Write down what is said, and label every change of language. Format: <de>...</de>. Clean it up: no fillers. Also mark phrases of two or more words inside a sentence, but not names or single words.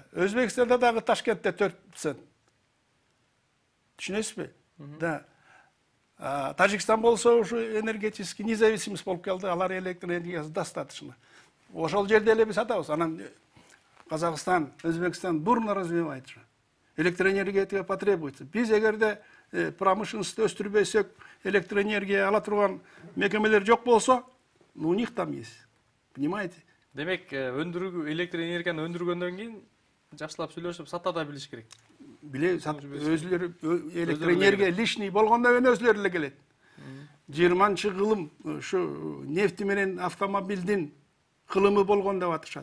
<ky>Өзбекстанда дагы Ташкентте 4 цент. Түшүнөсүзбү? Да. Тажикстан болсо ушу</ky> <ru>энергетический независимость</ru> <ky>болуп келди. Алар электроэнергиясы достаточно. Ошол жерде эле биз сатабыз. Анан Казакстан, Өзбекстан</ky> <ru>бурно развивает</ru> <ky>же.</ky> <ru>Электроэнергия потребуется.</ru> <ky>Биз эгерде промышленность өстүрбөйсөк, электроэнергия ала турган мекемелер жок болсо,</ky> <ru>у них там есть. Понимаете?</ru> <ky>Демек, электроэнергияны өндүргөндөн кийин жакшылап сүйлөшүп сата да билиш керек. Өзлөрү электроэнергия лишний болгондон кийин өзлөрү эле келет. 20-чы кылым ушу нефти менен автомобилдин кылымы болгон деп атышат.</ky>